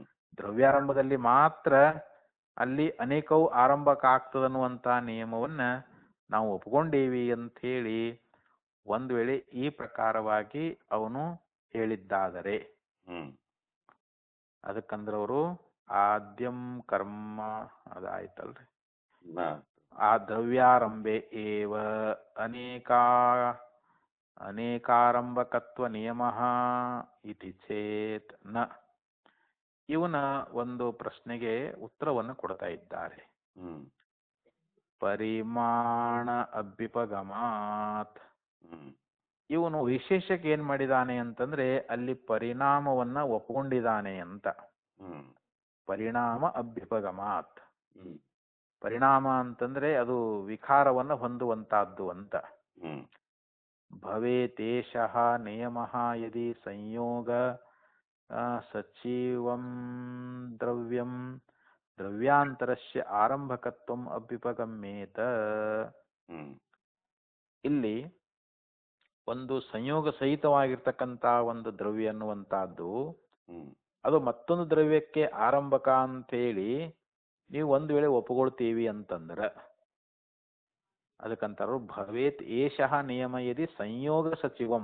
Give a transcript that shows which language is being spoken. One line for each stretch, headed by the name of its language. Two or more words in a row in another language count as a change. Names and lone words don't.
Kannada: ದ್ರವ್ಯಾರಂಭದಲ್ಲಿ ಮಾತ್ರ ಅಲ್ಲಿ ಅನೇಕವು ಆರಂಭಕ ಆಗ್ತದನ್ನುವಂತ ನಿಯಮವನ್ನ ನಾವು ಒಪ್ಪಿಕೊಂಡೇವಿ ಅಂತ ಹೇಳಿ ಒಂದು ವೇಳೆ ಈ ಪ್ರಕಾರವಾಗಿ ಅವನು ಹೇಳಿದ್ದಾದರೆ ಹ್ಮ್ ಅದಕ್ಕಂದ್ರೆ ಅವರು ಆದ್ಯಂ ಕರ್ಮ ಅದಾಯ್ತಲ್ರಿ,
Sanskrit: ಆ ದ್ರವ್ಯಾರಂಭೆ ಏವ ಅನೇಕಾರಂಭಕತ್ವ ನಿಯಮಃ ಇತಿ ಚೇತ್ ನ.
Kannada: ಇವನ ಒಂದು ಪ್ರಶ್ನೆಗೆ ಉತ್ತರವನ್ನು ಕೊಡ್ತಾ ಇದ್ದಾರೆ. ಹ್ಮ್
Sanskrit: ಪರಿಮಾಣ ಅಭ್ಯುಪಗಮಾತ್. ಹ್ಮ್
Kannada: ಇವನು ವಿಶೇಷಕ್ಕೆ ಏನ್ ಮಾಡಿದಾನೆ ಅಂತಂದ್ರೆ ಅಲ್ಲಿ ಪರಿಣಾಮವನ್ನ ಒಪ್ಕೊಂಡಿದ್ದಾನೆ ಅಂತ. ಹ್ಮ್
Sanskrit: ಪರಿಣಾಮ ಅಭ್ಯುಪಗಮಾತ್. ಹ್ಮ್
Kannada: ಪರಿಣಾಮ ಅಂತಂದ್ರೆ ಅದು ವಿಕಾರವನ್ನ ಹೊಂದುವಂತಹದ್ದು ಅಂತ. ಹ್ಮ್
Sanskrit: ಭವೇತೇಷಃ ನಿಯಮಃ ಯದಿ ಸಂಯೋಗ ಸಚಿವಂ ದ್ರವ್ಯಂ ದ್ರವ್ಯಾಂತರಸ್ಯ ಆರಂಭಕತ್ವಂ ಅಭ್ಯುಪಗಮ್ಯೇತ. ಹ್ಮ್
Kannada: ಇಲ್ಲಿ ಒಂದು ಸಂಯೋಗ ಸಹಿತವಾಗಿರ್ತಕ್ಕಂಥ ಒಂದು ದ್ರವ್ಯ ಅನ್ನುವಂತಹದ್ದು ಹ್ಮ್ ಅದು ಮತ್ತೊಂದು ದ್ರವ್ಯಕ್ಕೆ ಆರಂಭಕ ಅಂತೇಳಿ ನೀವು ಒಂದು ವೇಳೆ ಒಪ್ಕೊಳ್ತೀವಿ ಅಂತಂದ್ರೆ ಅದಕ್ಕಂತಾರು
Sanskrit: ಭವೇತ್ ಏಷಃ ನಿಯಮ ಯದಿ ಸಂಯೋಗ ಸಚಿವಂ.